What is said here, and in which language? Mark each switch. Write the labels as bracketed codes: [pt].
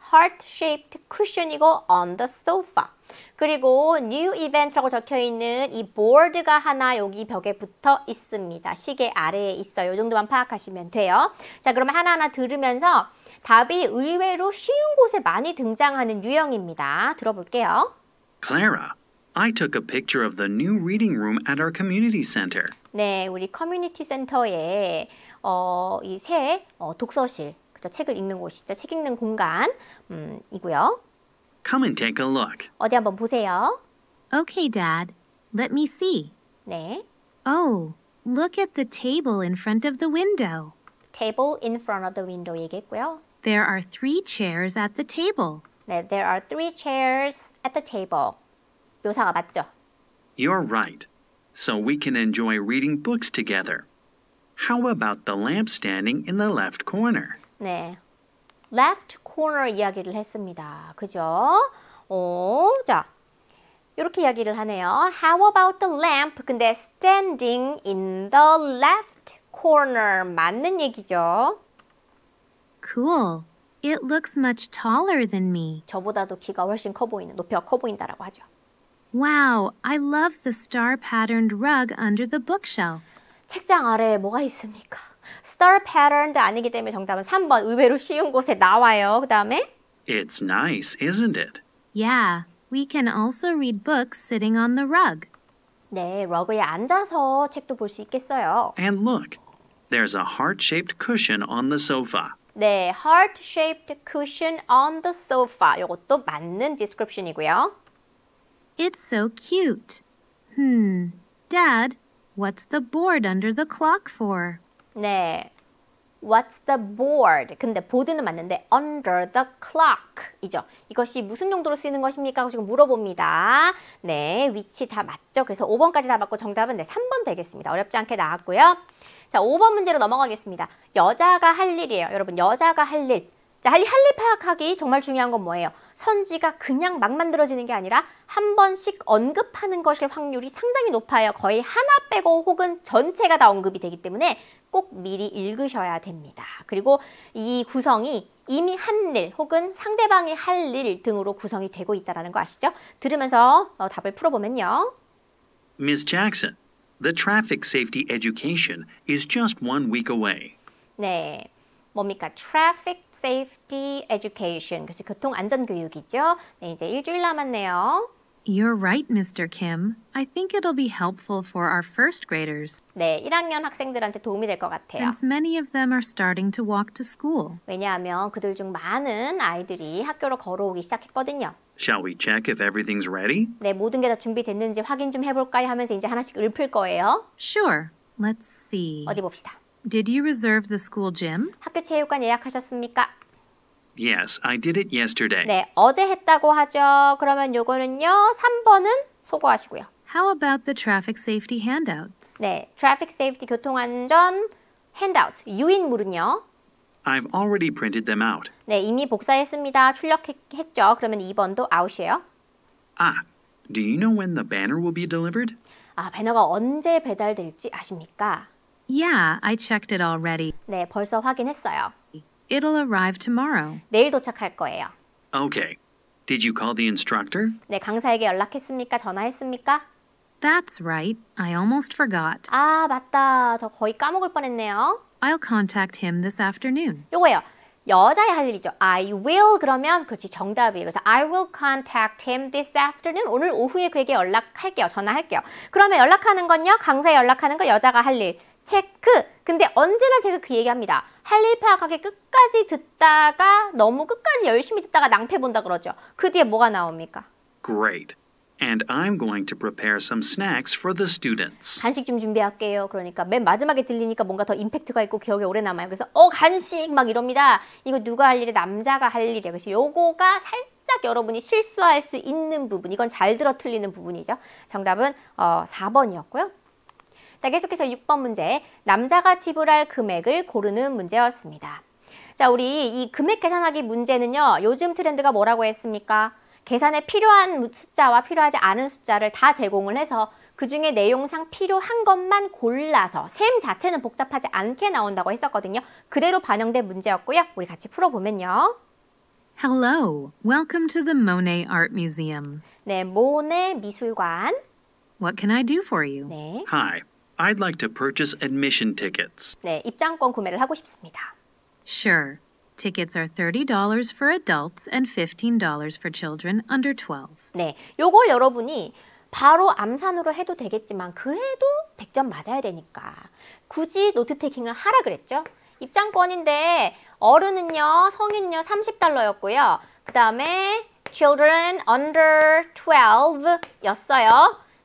[en] heart-shaped cushion [ko] 이고 [en] on the sofa. [ko] 그리고 [en] new event [ko] 라고 적혀있는 이 보드가 하나 여기 벽에 붙어 있습니다. 시계 아래에 있어요. 이 정도만 파악하시면 돼요. 자, 그러면 하나하나 들으면서 답이 의외로 쉬운 곳에 많이 등장하는 유형입니다. 들어볼게요. [en] Clara, I took a picture of the new reading room at our community center. [ko] 네, 우리 커뮤니티 센터에 이 새 독서실, 그죠? 책을 읽는 곳이죠. 책 읽는 공간 이고요. [en] Come and take a look. [ko] 어디 한번 보세요. [en] Okay, Dad. Let me see. [ko] 네, [en] Oh, look at the table in front of the window. table in front of the window [ko] 얘기했고요. [en] There are 3 chairs at the table. 네, there are 3 chairs at the table. [ko] 묘사가 맞죠? [en] You're right. So we can enjoy reading books together. How about the lamp standing in the left corner? [ko] 네, left corner 이야기를 했습니다. 그죠? 자, 이렇게 이야기를 하네요. [en] How about the lamp? [ko] 근데 [en] standing in the left corner [ko] 맞는 얘기죠. [en] Cool. It looks much taller than me. [ko] 저보다도 키가 훨씬 커 보이는, 높이가 커 보인다라고 하죠. [en] Wow, I love the star-patterned rug under the bookshelf. [ko] 책장 아래에 뭐가 있습니까? [en] Star patterned [ko] 아니기 때문에 정답은 3번 의외로 쉬운 곳에 나와요. 그 다음에 [en] It's nice, isn't it? Yeah, we can also read books sitting on the rug. [ko] 네, 러그에 앉아서 책도 볼 수 있겠어요. [en] And look, there's a heart-shaped cushion on the sofa. 네, heart-shaped cushion on the sofa. [ko] 이것도 맞는 description이고요. [en] It's so cute. Dad, what's the board under the clock for? 네, what's the board? [ko] 근데 보드는 맞는데 [en] under the clock [ko] 이죠. 이것이 무슨 용도로 쓰이는 것입니까? 하고 지금 물어봅니다. 네, 위치 다 맞죠? 그래서 5번까지 다 맞고 정답은 네, 3번 되겠습니다. 어렵지 않게 나왔고요. 자, 5번 문제로 넘어가겠습니다. 여자가 할 일이에요. 여러분, 여자가 할 일. 자, 할 일 파악하기 정말 중요한 건 뭐예요? 선지가 그냥 막 만들어지는 게 아니라 한 번씩 언급하는 것일 확률이 상당히 높아요. 거의 하나 빼고 혹은 전체가 다 언급이 되기 때문에 꼭 미리 읽으셔야 됩니다. 그리고 이 구성이 이미 한 일 혹은 상대방이 할 일 등으로 구성이 되고 있다는 거 아시죠? 들으면서 답을 풀어보면요. [en] Ms. Jackson, the traffic safety education is just 1 week away. [ko] 네, 뭡니까? [en] Traffic Safety Education, [ko] 그래서 교통안전교육이죠. 네, 이제 일주일 남았네요. [en] You're right, Mr. Kim. I think it'll be helpful for our first graders, [ko] 네, 1학년 학생들한테 도움이 될 것 같아요. [en] since many of them are starting to walk to school. [ko] 왜냐하면 그들 중 많은 아이들이 학교로 걸어오기 시작했거든요. [en] Shall we check if everything's ready? [ko] 네, 모든 게 다 준비됐는지 확인 좀 해볼까요? 하면서 이제 하나씩 읊을 거예요. [en] Sure. Let's see. [ko] 어디 봅시다. [en] Did you reserve the school gym? [ko] 학교 체육관 예약하셨습니까? [en] Yes, I did it yesterday. [ko] 네, 어제 했다고 하죠. 그러면 요거는요. 3번은 소거하시고요. [en] How about the traffic safety handouts? [ko] 네, [en] Traffic Safety [ko] 교통안전 handout 유인물은요. [en] I've already printed them out. [ko] 네, 이미 복사했습니다. 출력했죠. 그러면 2번도 아웃이에요. [en] Ah, do you know when the banner will be delivered? [ko] 아, 배너가 언제 배달될지 아십니까? [en] Yeah, I checked it already. [ko] 네, 벌써 확인했어요. [en] It'll arrive tomorrow. [ko] 내일 도착할 거예요. [en] Okay. Did you call the instructor? [ko] 네, 강사에게 연락했습니까? 전화했습니까? [en] That's right. I almost forgot. [ko] 아, 맞다. 저 거의 까먹을 뻔했네요. [en] I'll contact him this afternoon. [ko] 요거예요. 여자의 할 일이죠. [en] I will [ko] 그러면 그렇지 정답이에요. 그래서 [en] I will contact him this afternoon. [ko] 오늘 오후에 그에게 연락할게요. 전화할게요. 그러면 연락하는 건요. 강사에 연락하는 거 여자가 할 일. 체크. 근데 언제나 제가 그 얘기합니다. 할 일 파악하기 끝까지 듣다가 너무 끝까지 열심히 듣다가 낭패 본다 그러죠. 그 뒤에 뭐가 나옵니까? [en] Great. And I'm going to prepare some snacks for the students. [ko] 간식 좀 준비할게요. 그러니까 맨 마지막에 들리니까 뭔가 더 임팩트가 있고 기억에 오래 남아요. 그래서 간식 막 이럽니다. 이거 누가 할 일이 남자가 할 일이에요. 그래서 요거가 살짝 여러분이 실수할 수 있는 부분. 이건 잘 들어 틀리는 부분이죠. 정답은 4번이었고요. 자, 계속해서 6번 문제. 남자가 지불할 금액을 고르는 문제였습니다. 자, 우리 이 금액 계산하기 문제는요. 요즘 트렌드가 뭐라고 했습니까? 계산에 필요한 숫자와 필요하지 않은 숫자를 다 제공을 해서 그중에 내용상 필요한 것만 골라서 셈 자체는 복잡하지 않게 나온다고 했었거든요. 그대로 반영된 문제였고요. 우리 같이 풀어보면요. [en] Hello, welcome to the Monet Art Museum. [ko] 네, 모네 미술관. [en] What can I do for you? [ko] 네, [en] Hi. I'd like to purchase admission tickets. [ko] 네, 입장권 구매를 하고 싶습니다. [en] Sure. Tickets are $30 for adults and $15 for children under 12. [ko] 네, 요걸 여러분이 바로 암산으로 해도 되겠지만 그래도 100점 맞아야 되니까 굳이 노트 테이킹을 하라 그랬죠. 입장권인데 어른은요, 성인은요 30달러였고요. 그 다음에 [en] children under 12 [ko] 였어요.